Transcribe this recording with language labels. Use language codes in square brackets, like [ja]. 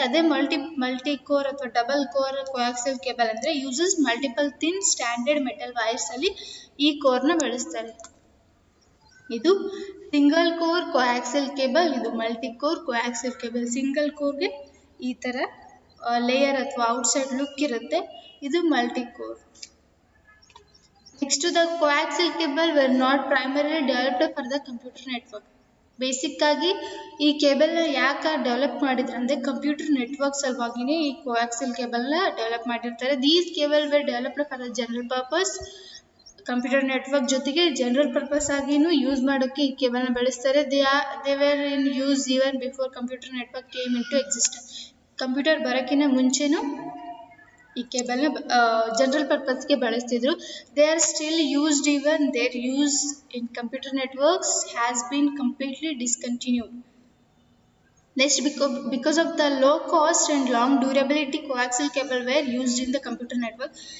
[kn] ಅದೇ multi core ಅಥವಾ double core ಕೋಆಕ್ಸಿಯಲ್ cable ಅಂದರೆ [en] uses multiple thin standard metal wires [kn] ಅಲ್ಲಿ ಈ ಕೋರ್ನ ಬಳಸ್ತಾರೆ. ಇದು ಸಿಂಗಲ್ ಕೋರ್ ಕೋಆಕ್ಸಿಯಲ್ ಕೇಬಲ್, ಇದು ಮಲ್ಟಿ ಕೋರ್ ಕೋಆಕ್ಸಿಯಲ್ ಕೇಬಲ್. ಸಿಂಗಲ್ ಕೋರ್ಗೆ ಈ ಥರ ಲೇಯರ್ ಅಥವಾ ಔಟ್ಸೈಡ್ ಲುಕ್ ಇರುತ್ತೆ, ಇದು multi core. [en] Next the coaxial cable were not primarily developed for the computer network. [kn] Basic ಆಗಿ ಈ ಕೇಬಲ್ನ ಯಾಕೆ ಡೆವಲಪ್ ಮಾಡಿದ್ರು ಅಂದರೆ ಕಂಪ್ಯೂಟರ್ ನೆಟ್ವರ್ಕ್ ಸಲುವಾಗಿನೇ ಈ ಕೋಆಕ್ಸಿಲ್ ಕೇಬಲ್ನ ಡೆವಲಪ್ ಮಾಡಿರ್ತಾರೆ. [en] These cable were developed for the general purpose. [kn] Computer network ಜೊತೆಗೆ ಜನರಲ್ ಪರ್ಪಸ್ ಆಗಿನೂ ಯೂಸ್ ಮಾಡೋಕ್ಕೆ ಈ ಕೇಬಲ್ನ ಬಳಸ್ತಾರೆ. [en] They were in use even before computer network came into existence. [kn] Computer ಬರೋಕ್ಕಿಂತ ಮುಂಚೆನೂ ಈ ಕೇಬಲ್ನ ಜನರಲ್ ಪರ್ಪಸ್ಗೆ ಬಳಸ್ತಿದ್ರು. [en] They are still used even their use in computer networks has been completely discontinued. Next, because of the low cost and long durability, coaxial cable were used in the computer network.